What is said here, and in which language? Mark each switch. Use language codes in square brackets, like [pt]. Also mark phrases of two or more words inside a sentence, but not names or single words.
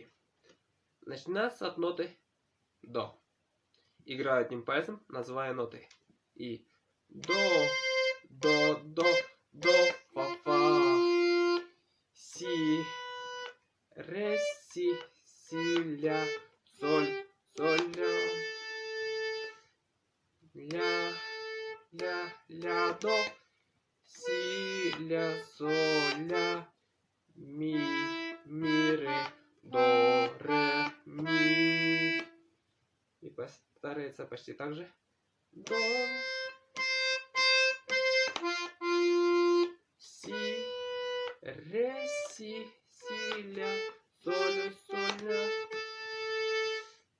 [ru] Начинается от ноты до. Играю одним пальцем, называя ноты. И до, до, фа, фа, си, ре, си, ля, соль, соль, ля, до, си, ля, соль, ля, ми, ре, до, ре, ми. И повторяется почти так же. До, си, ре, си, ля, соль, соль, ля,